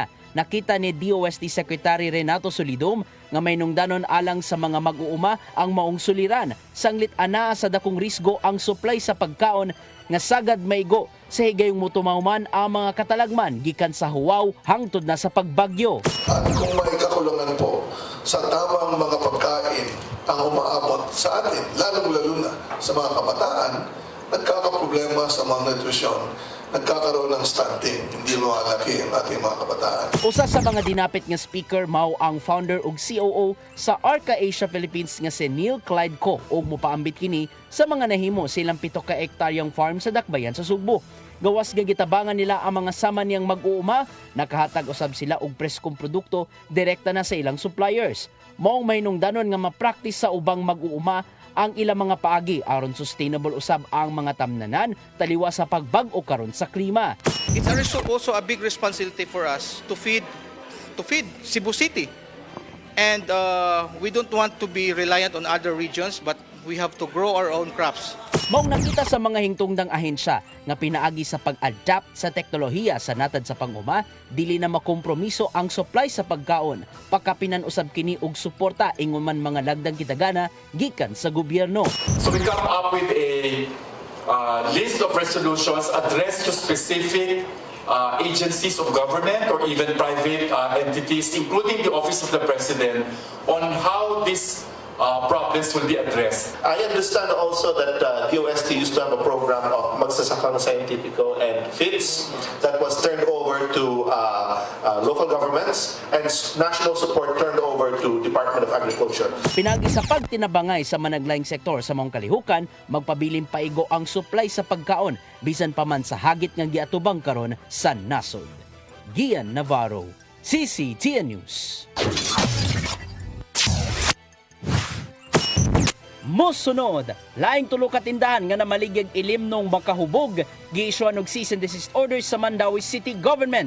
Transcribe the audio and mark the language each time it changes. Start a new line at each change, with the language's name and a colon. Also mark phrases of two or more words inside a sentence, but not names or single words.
Cebuano: Nakita ni DOST Secretary Renato Solidum nga may nungdanon alang sa mga mag-uuma ang maong suliran. Sanglit ana sa dakong risgo ang supply sa pagkaon nga sagad maigo sa higayong mutumauman ang mga katalagman gikan sa huwaw hangtod na sa pagbagyo.
Filipino: At kung may kakulangan po sa tamang mga pagkain ang umaabot sa atin, lalong-lalo na sa mga kabataan, nagkakaproblema sa malnutrition, nagkakaroon ng stunting, hindi lumalaki ang ating mga kabataan.
Cebuano: Usa sa mga dinapit nga speaker mao ang founder ug COO sa Arca Asia Philippines nga si Neil Clyde Co ug mopaambit kini sa mga nahimo silang 7 ka hektaryang farm sa Dakbayan sa Sugbo. Gawas nga gitabangan nila ang mga sama niyang mag-uuma, nakahatag usab sila og preskong produkto direkta na sa ilang suppliers. Maong mahinungdanon nga ma-practice sa ubang mag-uuma ang ilang mga paagi aron sustainable usab ang mga tamnanan taliwa sa pagbag-o karon sa klima.
English: It's also a big responsibility for us to feed Cebu City. And we don't want to be reliant on other regions, but we have to grow our own crops.
Cebuano: Maong nakita sa mga hingtungdang ahensya nga pinaagi sa pag-adapt sa teknolohiya sa natad sa pang-uma, dili na makompromiso ang supply sa pagkaon. Pagkapinan usab kini og suporta ingon man mga lagdang kitagana gikan sa gobyerno.
English: So we come up with a list of resolutions addressed to specific agencies of government or even private entities, including the Office of the President, on how this problems will be addressed. I understand also that DOST used to have a program of Magsasakang Scientifico and FITS that was turned over to local governments and national support turned over to Department of Agriculture.
Cebuano: Pinagi sa pagtinabangay sa managlaing sektor sa mga kalihukan, magpabiling paigo ang supply sa pagkaon bisan pa man sa hagit nga giatubang karon sa nasod. Gian Navarro, CCTN News. Mosunod, laing tulo ka tindahan nga namaligig ilimnong makahubog, giissuean og
English: cease and desist orders
Cebuano: sa Mandawi City Government.